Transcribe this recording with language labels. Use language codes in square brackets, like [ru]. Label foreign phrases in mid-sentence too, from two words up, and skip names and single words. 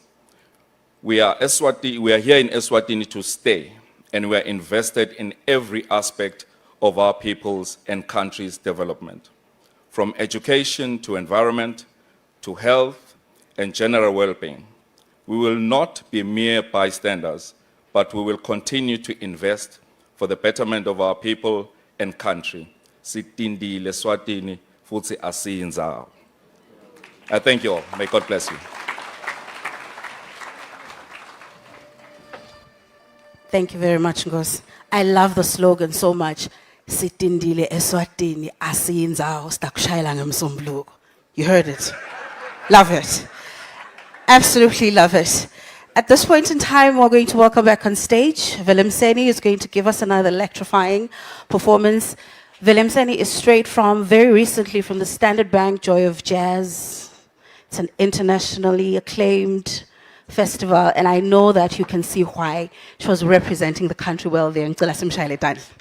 [en] We are here in Eswatini to stay, and we are invested in every aspect of our people's and country's development, from education to environment, to health and general well-being. We will not be mere bystanders, but we will continue to invest for the betterment of our people and country. [ss] Sitindile Swatini, futsi asiyinzawo. [en] I thank you all. May God bless you. Thank you very much, Ngos. I love the slogan so much. [ss] Sitindile Eswatini asiyinzawo stakushayela ngemsombuluko. [en] You heard it. Love it. Absolutely love it. At this point in time, we're going to welcome back on stage. Vilemseni is going to give us another electrifying performance. Vilemseni is straight from, very recently, from the Standard Bank Joy of Jazz. It's an internationally acclaimed festival, and I know that you can see why. She was representing the country well there. [ss] Ngicela simshayele tandla.